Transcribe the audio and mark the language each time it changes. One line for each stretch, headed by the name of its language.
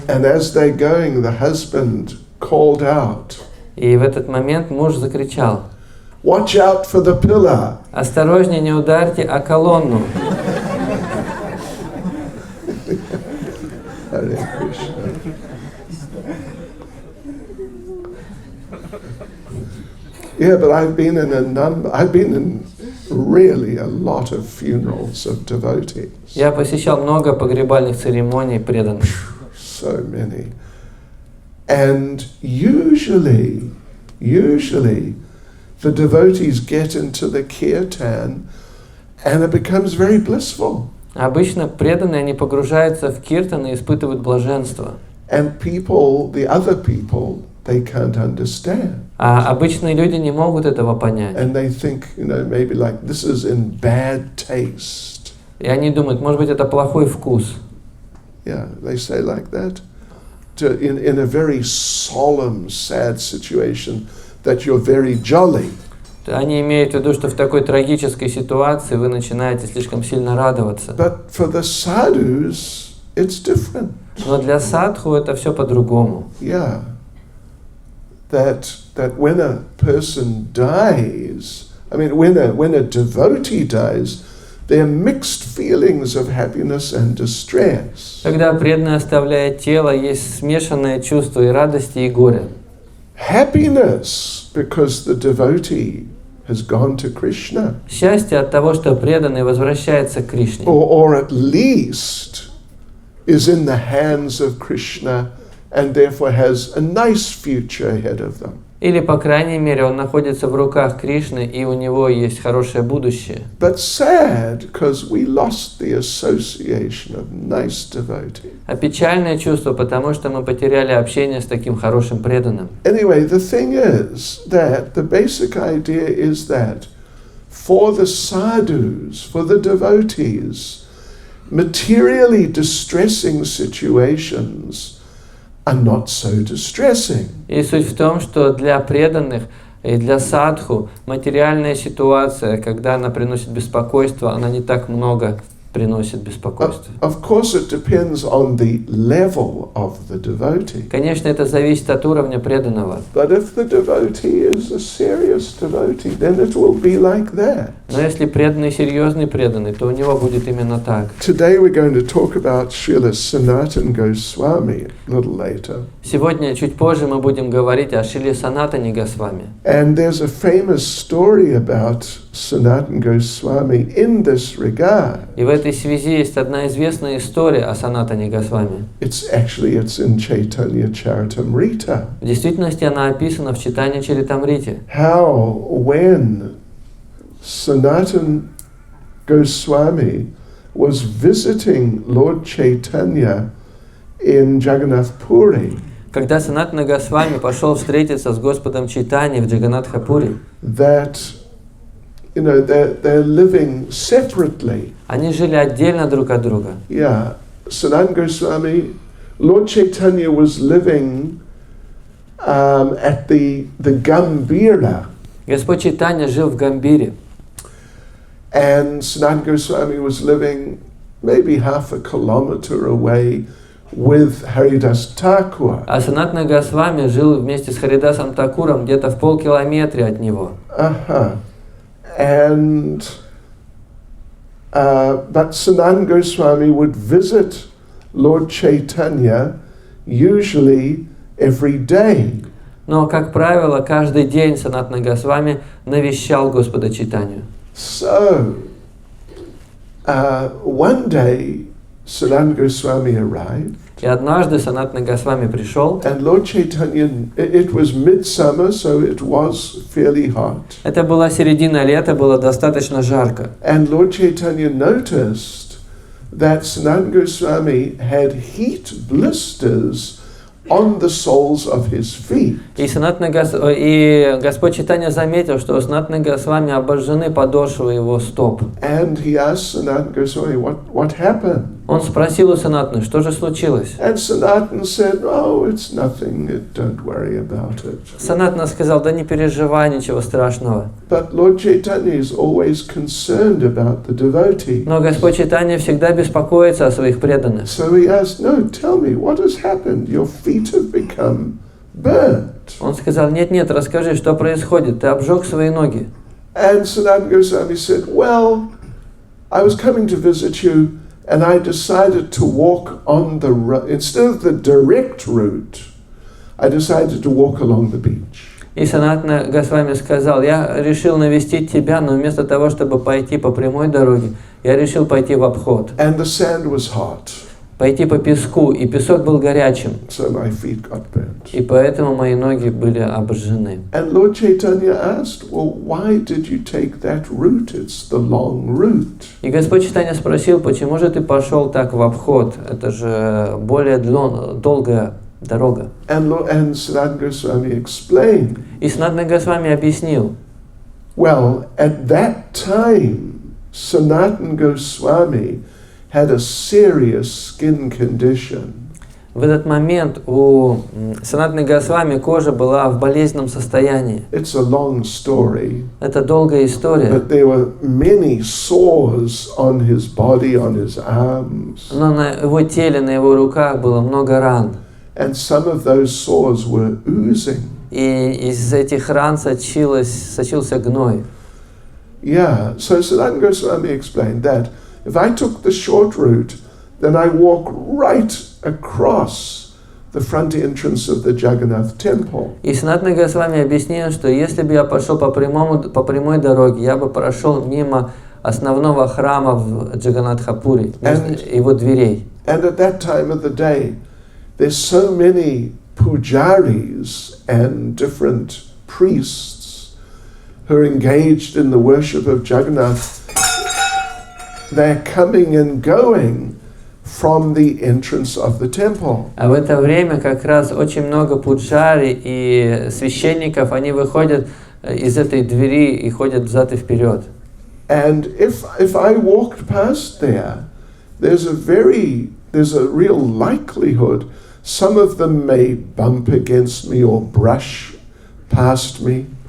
English: And as they're going, the husband called out,
Russian: И в этот момент муж закричал:
English: "Watch out for the pillar!"
Russian: «Осторожнее, не ударьте о колонну!»
English: Hare Krishna. Yeah, but I've been in really a lot of funerals of devotees.
Russian: Я посещал много погребальных церемоний преданных.
English: So many. And usually, the devotees get into the kirtan and it becomes very blissful.
Russian: Обычно преданные, они погружаются в киртан и испытывают блаженство.
English: And people, the other people, they can't understand.
Russian: А обычные люди не могут этого понять.
English: And they think, maybe like this is in bad taste.
Russian: И они думают, может быть, это плохой вкус.
English: Yeah, they say like that. In a very solemn, sad situation, that you're very jolly.
Russian: Они имеют в виду, что в такой трагической ситуации вы начинаете слишком сильно радоваться.
English: But for the sadhus, it's different.
Russian: Но для садху это все по-другому.
English: Yeah. That when a person dies, when a devotee dies, there are mixed feelings of happiness and distress.
Russian: Когда преданный оставляет тело, есть смешанное чувство и радости, и горя.
English: Happiness, because the devotee has gone to Krishna.
Russian: Счастье от того, что преданный возвращается к Кришне.
English: Or at least is in the hands of Krishna and therefore has a nice future ahead of them.
Russian: Или, по крайней мере, он находится в руках Кришны, и у него есть хорошее будущее.
English: But sad, because we lost the association of nice devotees.
Russian: А печальное чувство, потому что мы потеряли общение с таким хорошим преданным.
English: Anyway, the thing is that the basic idea is that for the sadhus, for the devotees, materially distressing situations are not so distressing.
Russian: И суть в том, что для преданных и для садху материальная ситуация, когда она приносит беспокойство, она не так много приносит беспокойство.
English: Of course, it depends on the level of the devotee.
Russian: Конечно, это зависит от уровня преданного.
English: But if the devotee is a serious devotee, then it will be like that.
Russian: Но если преданный серьезный преданный, то у него будет именно так.
English: Today we're going to talk about Srila Sanatana Goswami a little later.
Russian: Сегодня, чуть позже, мы будем говорить о Шриле Санатане Госвами.
English: And there's a famous story about Sanatana Goswami in this regard.
Russian: И в этой связи есть одна известная история о Санатане Госвами.
English: It's in Chaitanya Charitamrita.
Russian: В действительности она описана в Чайтанья Чаритамрите.
English: How when Sanatana Goswami was visiting Lord Chaitanya in Jagannath Puri,
Russian: Когда Санатана Госвами пошел встретиться с Господом Чайтаньей в Джаганнатхапури,
English: that they're living separately.
Russian: они жили отдельно друг от друга.
English: Yeah, Sanatana Goswami, Lord Chaitanya was living at the Gambhira.
Russian: Господь Чайтанья жил в Гамбире,
English: And Sanatana Goswami was living maybe half a kilometer away with Haridas Thakur.
Russian: а Санатана Госвами жил вместе с Харидасом Такуром где-то в полкилометре от него.
English: And but Sanatana Goswami would visit Lord Chaitanya usually every day.
Russian: Но, как правило, каждый день Санатана Госвами навещал Господа Чайтанью.
English: So one day Sanatana Goswami arrived.
Russian: И однажды Санатана Госвами пришел.
English: And Lord Chaitanya, it was midsummer, so it was fairly hot.
Russian: Это была середина лета, было достаточно жарко.
English: And Lord Chaitanya noticed that Sanatana Goswami had heat blisters on the soles of his feet.
Russian: И Господь Чайтанья заметил, что у Санатана Госвами обожжены подошвы его стоп.
English: And he asked Sanatana Goswami, what happened?
Russian: Он спросил у Санатаны, что же случилось?
English: And Sanatana said, oh, it's nothing, don't worry about it.
Russian: Санатана сказал, да не переживай, ничего страшного.
English: But Lord Chaitanya is always concerned about the devotee.
Russian: Но Господь Чайтанья всегда беспокоится о своих преданных.
English: So he asked, no, tell me, what has happened? Your feet have become burnt.
Russian: Он сказал, нет, расскажи, что происходит, ты обжег свои ноги.
English: And Sanatana Goswami said, well, I was coming to visit you, and I decided to walk on instead of the direct route, I decided to walk along the beach.
Russian: И Санатана Госвами сказал, я решил навестить тебя, но вместо того, чтобы пойти по прямой дороге, я решил пойти в обход.
English: And the sand was hot.
Russian: Пойти по песку, и песок был горячим.
English: So my feet got burnt.
Russian: И поэтому мои ноги были обожжены.
English: And Lord Chaitanya asked, well, why did you take that route? It's the long route.
Russian: И Господь Чайтанья спросил, почему же ты пошел так в обход? Это же более долгая дорога.
English: And Sanatana Goswami explained.
Russian: И Санатана Госвами объяснил.
English: Well, at that time, Sanatana Goswami had a serious skin condition.
Russian: В этот момент у Санатаны Госвами кожа была в болезненном состоянии.
English: It's a long story.
Russian: Это долгая история.
English: But there were many sores on his body, on his arms.
Russian: Но на его теле, на его руках было много ран.
English: And some of those sores were oozing.
Russian: И из этих ран сочился гной.
English: Yeah, so Sanatana Goswami explained that if I took the short route, then I walk right across the front entrance of the Jagannath temple.
Russian: И Санатана Госвами объяснил, что если бы я пошел по прямой дороге, я бы прошел мимо основного храма в Джаганнатхапури, его дверей.
English: And at that time of the day, there's so many pujaris and different priests who are engaged in the worship of Jagannath. They're coming and going from the entrance of the temple.
Russian: А в это время как раз очень много пуджари и священников, они выходят из этой двери и ходят взад и вперед.
English: And if I walked past there, there's a real likelihood some of them may bump against me or brush past me.